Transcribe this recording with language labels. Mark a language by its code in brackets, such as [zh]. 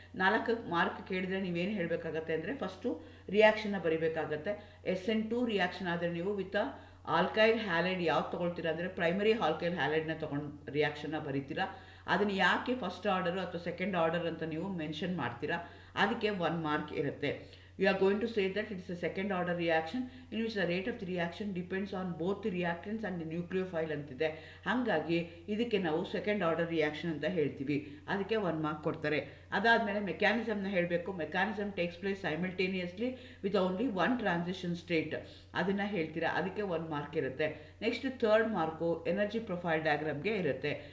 [kn] 4 mark ಕೇಳಿದ್ರೆ ನೀವೇನು ಹೇಳಬೇಕಾಗತ್ತೆ ಅಂದರೆ, ಫಸ್ಟು ರಿಯಾಕ್ಷನ್ನ ಬರಿಬೇಕಾಗತ್ತೆ. SN2 ರಿಯಾಕ್ಷನ್ ಆದರೆ ನೀವು ವಿತ್ ಆಲ್ಕೈಲ್ ಹ್ಯಾಲೈಡ್ ಯಾವ್ದು ತೊಗೊಳ್ತೀರಾ ಅಂದರೆ, ಪ್ರೈಮರಿ ಆಲ್ಕೈಲ್ ಹ್ಯಾಲೈಡ್ನ ತೊಗೊಂಡು ರಿಯಾಕ್ಷನ್ನ ಬರೀತೀರಾ. ಅದನ್ನು ಯಾಕೆ ಫಸ್ಟ್ ಆರ್ಡರು ಅಥವಾ ಸೆಕೆಂಡ್ ಆರ್ಡರ್ ಅಂತ ನೀವು ಮೆನ್ಷನ್ ಮಾಡ್ತೀರಾ, ಅದಕ್ಕೆ 1 ಮಾರ್ಕ್ ಇರುತ್ತೆ. [en] You are going to say that it is a second order reaction in which the rate of the reaction depends on both the reactants and the nucleophile [kn] ಅಂತಿದೆ. ಹಾಗಾಗಿ ಇದಕ್ಕೆ ನಾವು second order reaction ಅಂತ ಹೇಳ್ತೀವಿ. ಅದಕ್ಕೆ 1 mark ಕೊಡ್ತಾರೆ. ಅದಾದಮೇಲೆ ಮೆಕ್ಯಾನಿಸಮ್ನ ಹೇಳಬೇಕು. [en] mechanism takes place simultaneously with only 1 transition state, [kn] ಅದನ್ನು ಹೇಳ್ತೀರಾ. ಅದಕ್ಕೆ 1 ಮಾರ್ಕ್ ಇರುತ್ತೆ. Next 3rd mark energy profile ಡಯಾಗ್ರಾಮ್ಗೆ ಇರುತ್ತೆ.